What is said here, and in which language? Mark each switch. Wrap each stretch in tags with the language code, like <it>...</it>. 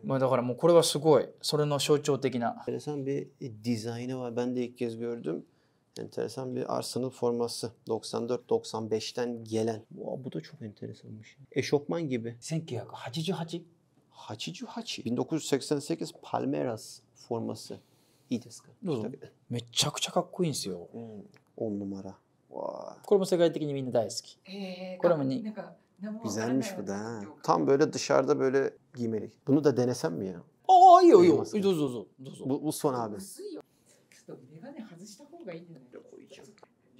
<ja>だからもうこれはすごいそれの象徴的な。</ja> <tr>Enteresan bir dizaynı var. Ben de ilk kez gördüm. Enteresan bir Arsenal forması. 94-95'ten gelen. Bu da çok enteresanmış. Eşofman gibi. 1988?</tr> <ja>Hachicu Hachi.</ja> <tr>1988 Palmeiras forması.</tr> <ja>İyi desu ka? どうぞ。めちゃくちゃかっこいいんですよ。</ja> <tr>10 numara. Vay.</tr> <ja>これも世界的にみんな大好き。これもになんか何もわからない</ja> <tr>Güzelmiş bu da ha. Tam böyle dışarıda böyle giymelik. Bunu da denesem mi ya?</tr> <ja>ああ、いいよいいよ。いいますどうぞどうぞ。どうぞ。</ja> <tr>Bu son abi.</tr> <ja>薄いよ。ちょっとメガネ外した方がいいんじゃない？</ja>